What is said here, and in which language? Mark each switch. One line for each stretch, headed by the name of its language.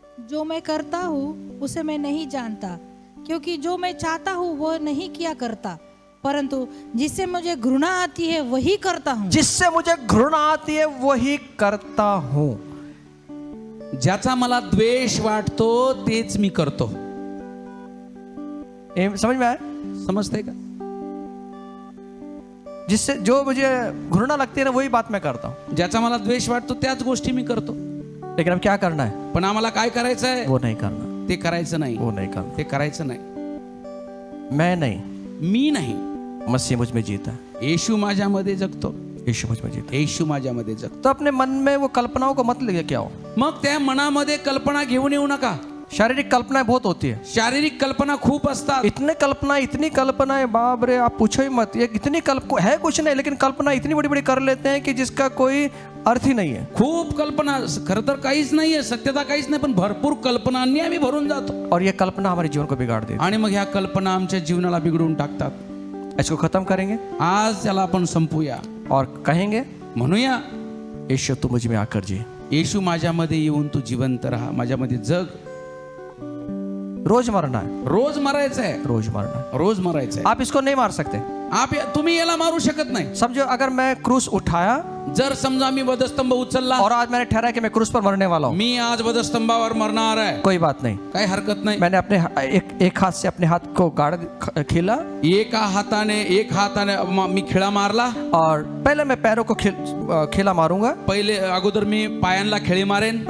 Hindi: जो मैं करता हूँ उसे मैं नहीं जानता, क्योंकि जो मैं चाहता हूँ वो नहीं किया करता, परंतु जिससे मुझे घृणा आती है वही करता हूँ. जिससे मुझे घृणा आती है वही करता हूँ.
Marathi: ज्याचा मला द्वेष वाटतो तेच मी करतो.
Hindi: समझ में आया?
Marathi: समजतंय का?
Hindi: जिससे जो मुझे घृणा लगती है ना वही बात मैं करता हूँ.
Marathi: ज्याचा मला द्वेष वाटतो त्याच गोष्टी मी करतो.
Hindi: लेकिन अब क्या करना है?
Marathi: पण आम्हाला काय करायचं आहे?
Hindi: वो नहीं करना,
Marathi: ते करायचं नाही.
Hindi: वो नहीं करना.
Marathi: ते करायचं नाही.
Hindi: मैं नहीं,
Marathi: मी नाही.
Hindi: मसीह मुझ में जीता है.
Marathi: येशू माझ्यामध्ये जगतो.
Hindi: यीशु मुझ में जीता है.
Marathi: येशू माझ्यामध्ये जगतो.
Hindi: तो अपने मन में वो कल्पनाओं को मत लेके आओ.
Marathi: मग त्या मनामध्ये कल्पना घेऊन येऊ नका.
Hindi: शारीरिक कल्पनाएं बहुत होती है.
Marathi: शारीरिक कल्पना खूप असतात.
Hindi: इतनी कल्पनाएं बाप रे, आप पूछो ही मत. ये इतनी है कुछ नहीं, लेकिन कल्पना इतनी बड़ी बड़ी कर लेते हैं कि जिसका कोई अर्थ ही नहीं है.
Marathi: खूप कल्पना, खरं तर काहीच नाहीये, सत्यता काहीच नाही, पण भरपूर कल्पनांनी आम्ही भरून जातो.
Hindi: और ये कल्पना हमारे जीवन को बिगाड़ देती
Marathi: आणि मग ह्या कल्पना आमच्या जीवनाला बिघडून टाकतात.
Hindi: है. इसको खत्म करेंगे
Marathi: आज त्याला आपण संपूया.
Hindi: और कहेंगे
Marathi: म्हणूया,
Hindi: यीशु तू मुझ में आकर जी.
Marathi: येशू माझ्यामध्ये येऊन तू जिवंत राहा, माझ्यामध्ये जग.
Hindi: रोज मरना है,
Marathi: रोज मरायचं आहे.
Hindi: रोज मरना है.
Marathi: रोज मरायचं आहे.
Hindi: आप इसको नहीं मार सकते.
Marathi: तुम्ही याला मारू शकत नाही.
Hindi: समझो अगर मैं क्रूस उठाया
Marathi: जर समजा मी वधस्तंभ उचलला
Hindi: और आज मैंने ठहराया कि मैं क्रूस पर मरने वाला हूँ,
Marathi: मी आज वधस्तंभावर मरणार आहे,
Hindi: कोई बात नहीं.
Marathi: काही हरकत नाही.
Hindi: मैंने अपने एक हाथ से अपने हाथ को खीला
Marathi: एका हाताने मी खिळा मारला.
Hindi: और पहले मैं पैरों को खीला मारूंगा
Marathi: पहिले अगोदर मी पायांना खिळी मारेन